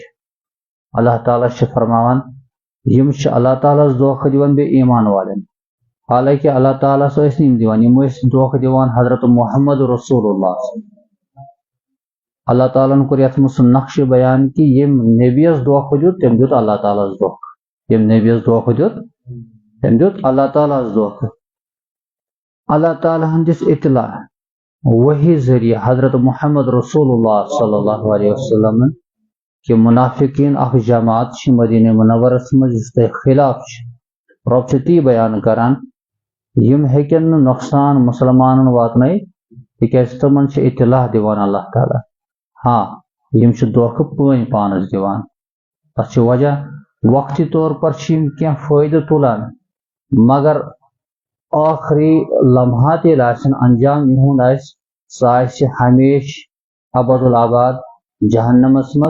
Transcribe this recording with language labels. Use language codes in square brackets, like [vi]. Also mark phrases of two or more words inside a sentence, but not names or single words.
[ks] اللہ تعالیٰ چھُ فرماوان یِم چھِ اللہ تعالیٰ ہس دھوکہ دِوان بیٚیہِ ایمان والٮ۪ن، حالانکہ اللہ تعالیٰ ہس ٲسۍ نہٕ یِم دِوان، یِم ٲسۍ دھوکہ دِوان حضرت محمد رسول اللہ۔ اللہ تعالیٰ کور یتھ منٛز سُہ نقشہِ بیان کہ ییٚمۍ نبیَس دھوکہٕ دیُت تٔمۍ دیُت اللہ تعالیٰ ہس دھوکہٕ، ییٚمۍ نبیَس دھوکہٕ دیُت تٔمۍ دیُت اللہ تعالیٰ ہس دھوکہٕ۔ اللہ تعالیٰ ہن دِژ اطلاع وحی ذریعہ حضرت محمد رسول اللہ [ar] صلی اللہ علیہ وسلم [ks] کہ منافقین اخ جماعت چھ مدینہ منورس مز یس تۄہہِ خلاف چھ، رب چھ تی بیان کران یم ہیکن نہٕ نقصان مسلمانن واتنٲیِتھ تِکیازِ تمن چھ اطلاع دِوان اللہ تعالیٰ، ہاں یم چھ دھوکہٕ پٲنۍ پانس دِوان، تتھ چھ وجہ [ur] وقتی طور پر [ks] چھ یم کینٛہہ فٲیدٕ تُلان مگر آخری لمحات ییٚلہِ آسن انجام یِہُنٛد آسہِ سُہ آسہِ ہمیشہ [ar] ابد الآباد [ks] جہنمس مز۔